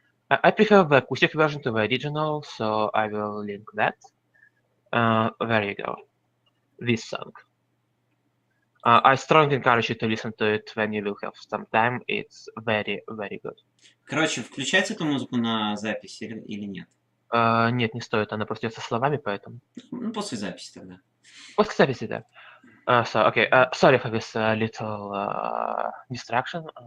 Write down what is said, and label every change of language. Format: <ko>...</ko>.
<en>I prefer the acoustic version to the original, so I will link that. There you go. This song. I strongly encourage you to listen to it when you will have some time. It's very, very good.</en> <ru>Короче, включать эту музыку на запись или нет? Нет, не стоит, она просто со словами, поэтому. Ну, после записи тогда. После записи, да.</ru> <en>So, okay, sorry for this little distraction.</en>